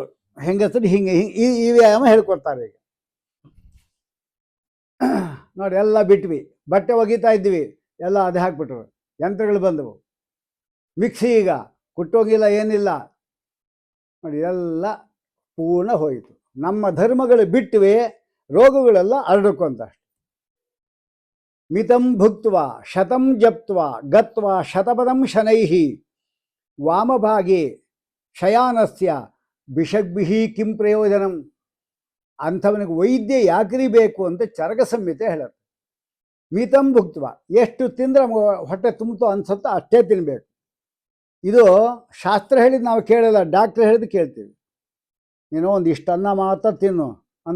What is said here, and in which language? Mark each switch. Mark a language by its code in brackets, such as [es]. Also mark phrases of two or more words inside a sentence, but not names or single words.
[kn] ಹೆಂಗಸರು ಹಿಂಗೆ ಈ ವ್ಯಾಯಾಮ ಹೇಳ್ಕೊಡ್ತಾರೆ ಈಗ ನೋಡಿ. ಎಲ್ಲ ಬಿಟ್ವಿ. ಬಟ್ಟೆ ಒಗಿತಾ ಇದ್ವಿ, ಎಲ್ಲ ಅದು ಹಾಕ್ಬಿಟ್ರು. ಯಂತ್ರಗಳು ಬಂದವು. ಮಿಕ್ಸಿ ಈಗ ಕುಟ್ಟೋಗಿಲ್ಲ, ಏನಿಲ್ಲ ನೋಡಿ. ಎಲ್ಲ ಪೂರ್ಣ ಹೋಯಿತು. ನಮ್ಮ ಧರ್ಮಗಳು ಬಿಟ್ಟಿವೆ, ರೋಗಗಳೆಲ್ಲ ಹರಡ್ಕೊಂತ. [sa] ಮಿತಂ ಭುಕ್ತ್ವ ಶತಂ ಜಪ್ತ್ವ ಗತ್ವ ಶತಪದಂ ಶನೈಹಿ ವಾಮಭಾಗಿ ಶಯಾನಸ್ಯ ಬಿಷಗ್ಬಿಹಿ ಕಿಂ ಪ್ರಯೋಜನಂ. [kn] ಅಂಥವನಿಗೆ ವೈದ್ಯ ಯಾಕ್ರಿ ಬೇಕು ಅಂತ ಚರಕ ಸಂಹಿತೆ ಹೇಳುತ್ತೆ. [sa] ಮಿತಂ ಭುಕ್ತ್ವ, [kn] ಎಷ್ಟು ತಿಂದರೆ ಹೊಟ್ಟೆ ತುಂಬಿತು ಅನ್ಸುತ್ತೋ ಅಷ್ಟೇ ತಿನ್ನಬೇಕು. ಇದು ಶಾಸ್ತ್ರ ಹೇಳಿದ್ದು ನಾವು ಕೇಳಲ್ಲ, ಡಾಕ್ಟ್ರ್ ಹೇಳಿದ್ದು ಕೇಳ್ತೀವಿ. ನೀನು ಒಂದು ಇಷ್ಟು ಅನ್ನ ಮಾತ್ರ ತಿನ್ನು ಅಂತ.